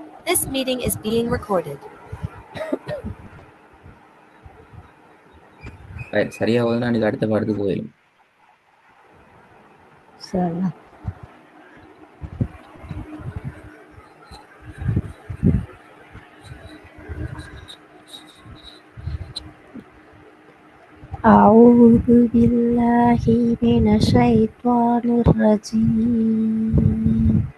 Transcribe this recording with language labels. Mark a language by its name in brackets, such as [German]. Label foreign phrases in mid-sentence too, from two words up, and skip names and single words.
[English] This meeting is being recorded. [Tamil] சரியா போதுன்னா நீங்க அடுத்த பாடத்துக்கு போயிடும். சரி. [Arabic] أعوذ بالله من الشيطان الرجيم.